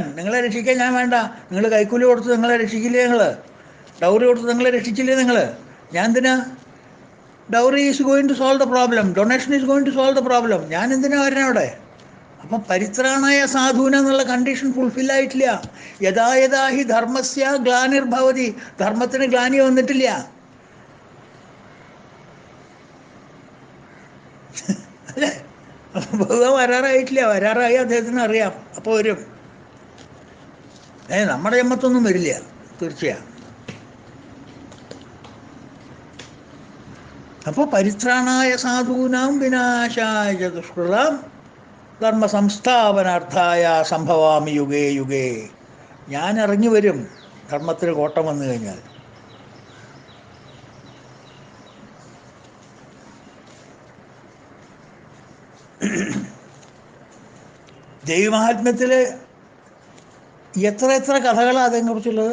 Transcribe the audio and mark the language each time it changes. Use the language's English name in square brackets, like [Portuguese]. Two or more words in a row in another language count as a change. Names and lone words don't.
[Malayalam] നിങ്ങളെ രക്ഷിക്കാൻ ഞാൻ വേണ്ട. നിങ്ങൾ കൈക്കൂലി കൊടുത്ത് നിങ്ങളെ രക്ഷിക്കില്ലേ? നിങ്ങൾ ഡൗറി കൊടുത്ത് നിങ്ങളെ രക്ഷിച്ചില്ലേ? ഞാൻ എന്തിനാ? [English] Dowry is going to solve the problem, donation is going to solve the problem. [Malayalam] ഞാൻ എന്തിനാ വരണേ അവിടെ? അപ്പം [Sanskrit] പരിത്രാണായ സാധൂന [Malayalam] എന്നുള്ള [English] condition fulfil [Malayalam] ആയിട്ടില്ല. [Sanskrit] യഥാ ഹി ധർമ്മസ്യ ഗ്ലാനിർഭവതി, [Malayalam] ധർമ്മത്തിന് ഗ്ലാനി വന്നിട്ടില്ല. അല്ലേ? ഭഗവാൻ വരാറായിട്ടില്ല. വരാറായി അദ്ദേഹത്തിന് അറിയാം, അപ്പോൾ വരും. നമ്മുടെ ജന്മത്തൊന്നും വരില്ല, തീർച്ചയാണ്. [Sanskrit] അപ്പോൾ പരിത്രാണായ സാധൂനാം വിനാശായ ദുഷ്കൃതാം ധർമ്മ സംസ്ഥാപനാർത്ഥായ സംഭവാമി യുഗേ യുഗേ. [Malayalam] ഞാൻ ഇറങ്ങി വരും ധർമ്മത്തിന് കോട്ടം വന്നു കഴിഞ്ഞാൽ. ദൈവമാഹാത്മ്യത്തിൽ എത്ര കഥകളാണ് അതിനെക്കുറിച്ചുള്ളത്.